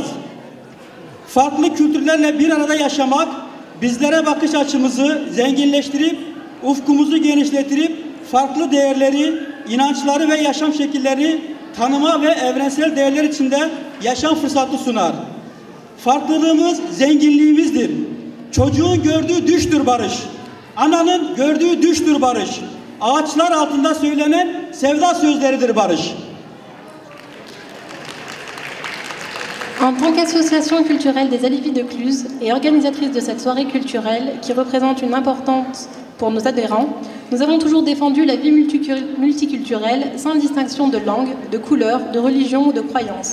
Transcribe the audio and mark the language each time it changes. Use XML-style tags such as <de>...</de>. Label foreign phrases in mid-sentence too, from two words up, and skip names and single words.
<tr>Farklı kültürlerle bir arada yaşamak bizlere bakış açımızı zenginleştirip ufkumuzu genişletirip farklı değerleri, inançları ve yaşam şekilleri tanıma ve evrensel değerler içinde yaşam fırsatı sunar. Farklılığımız zenginliğimizdir. Çocuğun gördüğü düştür barış. Ananın gördüğü düştür barış. Ağaçlar altında söylenen sevda sözleridir barış.</tr> <fr>En tant qu'association culturelle des Alevis de Cluses et organisatrice de cette soirée culturelle qui représente une importance pour nos adhérents, nous avons toujours défendu la vie multiculturelle sans distinction de langue, de couleur, de religion ou de croyance.</fr>